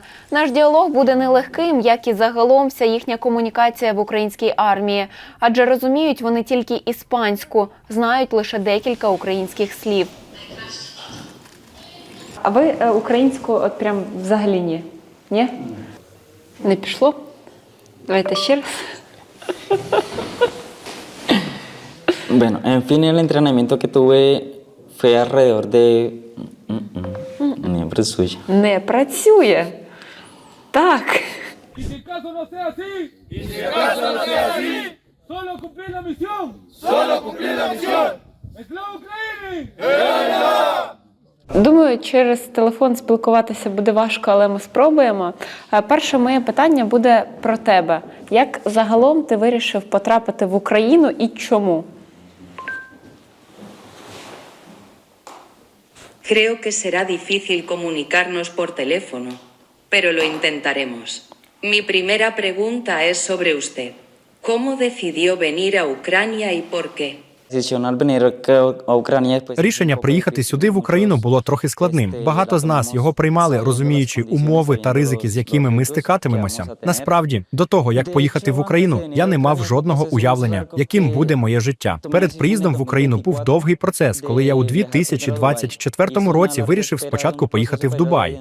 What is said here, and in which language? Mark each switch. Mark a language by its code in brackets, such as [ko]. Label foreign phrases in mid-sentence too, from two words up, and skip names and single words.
[uk] Наш діалог буде нелегким, як і загалом вся їхня комунікація в українській армії. Адже розуміють вони тільки іспанську, знають лише декілька українських слів. А ви українську от прям взагалі ні? Ні? Не пішло? Давайте ще раз. [es] Bueno, en fin, el entrenamiento que tuve fue alrededor de... [uk] Не працює. Не працює. Так. [es] Y si acaso no sea así, solo cumplir la misión. [uk] ¡Слава Україні! Думаю, через телефон спілкуватися буде важко, але ми спробуємо. Перше моє питання буде про тебе. Як загалом ти вирішив потрапити в Україну і чому? [es] Creo que será difícil comunicarnos por teléfono, pero lo intentaremos. Mi primera pregunta es sobre usted. ¿Cómo decidió venir a Ucrania y por qué? [uk] Рішення приїхати сюди, в Україну, було трохи складним. Багато з нас його приймали, розуміючи умови та ризики, з якими ми стикатимемося. Насправді, до того, як поїхати в Україну, я не мав жодного уявлення, яким буде моє життя. Перед приїздом в Україну був довгий процес, коли я у 2024 році вирішив спочатку поїхати в Дубай.